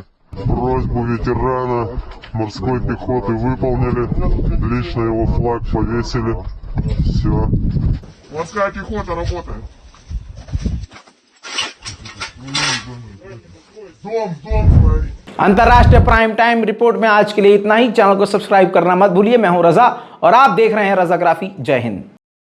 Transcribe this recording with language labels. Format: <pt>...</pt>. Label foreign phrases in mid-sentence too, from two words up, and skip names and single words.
<ru>Просьбу ветерана морской пехоты выполнили, лично его флаг повесили. Все. Морская пехота работает. Дом смотри.</ru> <hi>अंतरराष्ट्रीय प्राइम टाइम रिपोर्ट में आज के लिए इतना ही। चैनल को सब्सक्राइब करना मत भूलिए। मैं हूं रजा और आप देख रहे हैं रजाग्राफी। जय हिंद।</hi>